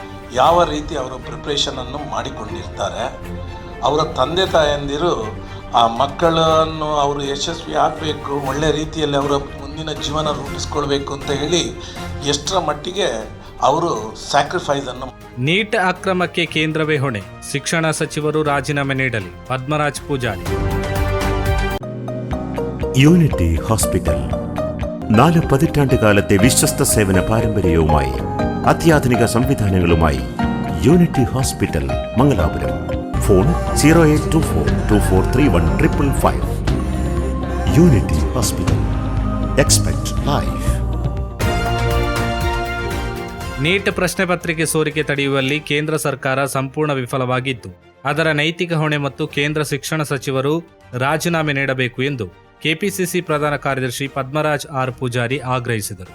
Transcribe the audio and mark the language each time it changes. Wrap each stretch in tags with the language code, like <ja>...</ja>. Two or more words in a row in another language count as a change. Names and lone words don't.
<kn>ಯಾವ ರೀತಿ ಅವರು ಪ್ರಿಪ್ರೇಷನನ್ನು ಮಾಡಿಕೊಂಡಿರ್ತಾರೆ. ಅವರ ತಂದೆ ತಾಯಂದಿರು ಆ ಮಕ್ಕಳನ್ನು ಅವರು ಯಶಸ್ವಿ ಆಗಬೇಕು, ಒಳ್ಳೆ ರೀತಿಯಲ್ಲಿ ಅವರ ಮುಂದಿನ ಜೀವನ ರೂಪಿಸ್ಕೊಳ್ಬೇಕು ಅಂತ ಹೇಳಿ ಎಷ್ಟರ ಮಟ್ಟಿಗೆ ಅವರು ಸ್ಯಾಕ್ರಿಫೈಸನ್ನು. ನೀಟ್ ಅಕ್ರಮಕ್ಕೆ ಕೇಂದ್ರವೇ ಹೊಣೆ, ಶಿಕ್ಷಣ സಚಿವರು രാജിനാമೆ ನೀಡಲಿ, പത്മരാജ് പൂജാരി.</kn> <ml>യൂണിറ്റി ഹോസ്പിറ്റൽ 4 പതിറ്റാണ്ടുകാലത്തെ വിശ്വസ്ത സേവന പാരമ്പര്യവുമായി അത്യാധുനിക സംവിധാനങ്ങളുമായി യൂണിറ്റി ഹോസ്പിറ്റൽ മംഗലാപുരം. ഫോൺ 0824243155. യൂണിറ്റി ഹോസ്പിറ്റൽ.</ml> <en>expect life.</en> <kn>ನೀಟ್ ಪ್ರಶ್ನೆ ಪತ್ರಿಕೆ ಸೋರಿಕೆ ತಡೆಯುವಲ್ಲಿ ಕೇಂದ್ರ ಸರ್ಕಾರ ಸಂಪೂರ್ಣ ವಿಫಲವಾಗಿದ್ದು, ಅದರ ನೈತಿಕ ಹೊಣೆ ಮತ್ತು ಕೇಂದ್ರ ಶಿಕ್ಷಣ ಸಚಿವರು ರಾಜೀನಾಮೆ ನೀಡಬೇಕು ಎಂದು ಕೆಪಿಸಿಸಿ ಪ್ರಧಾನ ಕಾರ್ಯದರ್ಶಿ ಪದ್ಮರಾಜ್ ಆರ್ ಪೂಜಾರಿ ಆಗ್ರಹಿಸಿದರು.</kn>